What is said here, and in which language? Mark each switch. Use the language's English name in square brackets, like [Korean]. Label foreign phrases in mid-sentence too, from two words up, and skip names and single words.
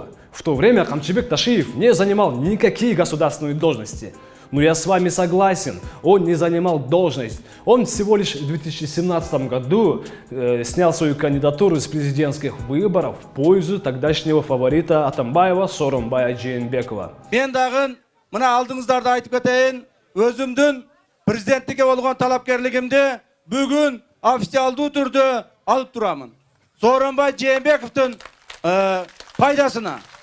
[Russian] В то время Камчыбек Ташиев не занимал никакие государственные должности. Но я с вами согласен, он не занимал должность. Он всего лишь в 2017 году снял свою кандидатуру с президентских выборов в пользу тогдашнего фаворита Атамбаева Сооронбая Жээнбекова. [Kyrgyz] Мен дагы мына алдыңыздарды айтып кетейин, өзүмдүн президенттикке болгон талапкерлигимди бүгүн официалдуу түрдө алып турамын. Сооронбай Жээнбековдун пайдасына.